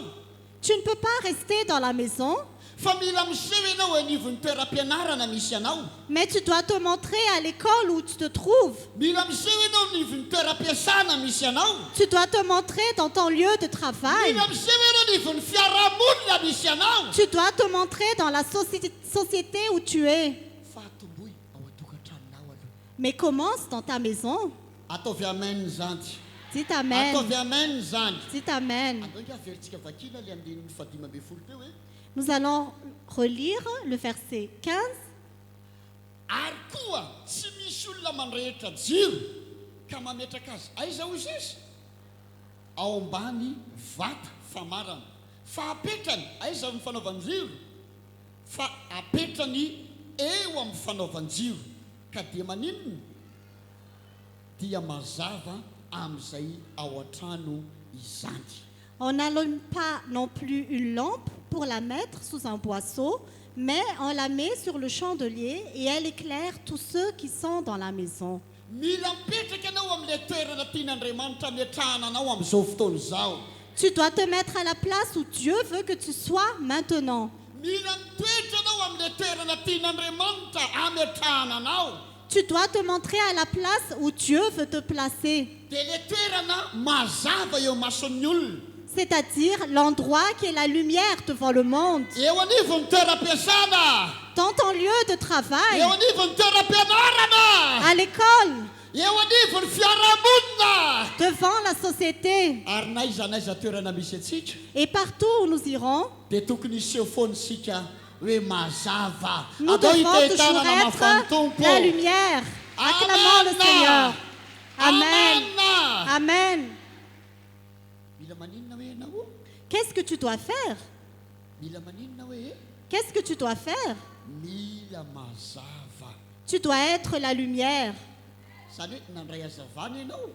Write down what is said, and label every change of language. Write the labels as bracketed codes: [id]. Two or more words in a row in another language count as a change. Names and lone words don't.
[fr] Tu ne peux pas rester dans la maison, [mg] Fa mila miseho ianao anivon'ny toeram-pianarana misy anao. [fr] mais tu dois te montrer à l'école où tu te trouves. [mg] Mila miseho ianao anivon'ny toeram-piasana misy anao. [fr] Tu dois te montrer dans ton lieu de travail. [mg] Mila miseho ianao anivon'ny fiarahamonina misy anao. [fr] Tu dois te montrer dans la société où tu es. [mg] Fahatomboy ao an-tokantranonao aloha. [fr] Mais commence dans ta maison. [mg] Ataovy amen zany. [fr] Dites Amen. [mg] Ataovy amen zany. [fr] Dites Amen. [mg] Andao nge averintsika vakila le amin'ny 15 teo hoe [fr] Nous allons relire le verset 15. [mg] ary koa tsy misy olona mandrehitra jiro ka mametraka azy aiza hozy izy ao ambany vata famarana fa apetrany aiza amin'ny fanaovan-jiro fa apetrany eo amin'ny fanaovan-jiro ka dia maninona dia mazava amin'izay ao an-trano izany. [fr] On n'allume pas non plus une lampe pour la mettre sous un boisseau, mais on la met sur le chandelier et elle éclaire tous ceux qui sont dans la maison. [mg] Mila mipetraka ianao amin'ilay toerana tian'Andriamanitra miatrahana anao amin'izao fotoana izao. [fr] Tu dois te mettre à la place où Dieu veut que tu sois maintenant. [mg] Mila mitoetra anao amin'ilay toerana tian'Andriamanitra amiatrahana anao. [fr] Tu dois te montrer à la place où Dieu veut te placer, [mg] Dia ilay toerana mazava eo mason'ny olona. [fr] c'est-à-dire l'endroit qui est la lumière devant le monde. [mg] Eo anivon'ny toeram-piasana. [fr] Dans ton lieu de [mg] Eo [fr] travail, [mg] anivon'ny toeram-pianarana. [fr] à l'école, [mg] Eo anivon'ny fiarahamonina. [fr] devant la société [mg] Ary n'aiza n'aiza toerana misy antsika [fr] et partout où nous irons. [mg] dia tokony hiseho foana isika hoe mazava. [fr] Nous [mg] Atao [fr] devons toujours [mg] hitehitanana mafan'ny [fr] être [mg] tompo. [fr] la lumière. Acclamons le Seigneur. [mg] Amen. Amen. Amen. Mila maninona hoe ianao? [fr] Qu'est-ce que tu dois faire? [mg] Mila maninona hoe? [fr] Qu'est-ce que tu dois faire? [mg] Mila mazava. [fr] Tu dois être la lumière. [mg] Zany hoe nandray hazavana ianao